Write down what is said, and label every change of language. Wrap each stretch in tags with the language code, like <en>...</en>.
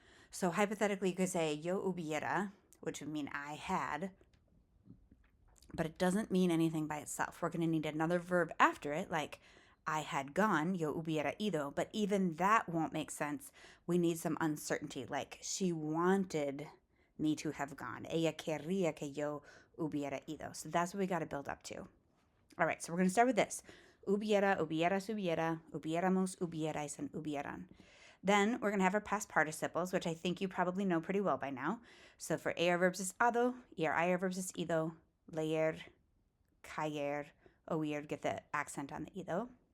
<en>So hypothetically, you could say</en> <es>yo hubiera,</es> <en>which would mean I had, but it doesn't mean anything by itself. We're going to need another verb after it, like I had gone,</en> <es>yo hubiera ido,</es> <en>but even that won't make sense. We need some uncertainty, like she wanted me to have gone.</en> <es>Ella querría que yo hubiera ido.</es> <en>So that's what we got to build up to. All right, so we're going to start with this.</en> <es>Hubiera, hubieras, hubiera, hubiéramos, hubierais, and hubieran.</es> <en>Then we're going to have our past participles, which I think you probably know pretty well by now. So for AR verbs is ado, ER verbs is ido, leer, caer, oír, get the accent on the ido.</en>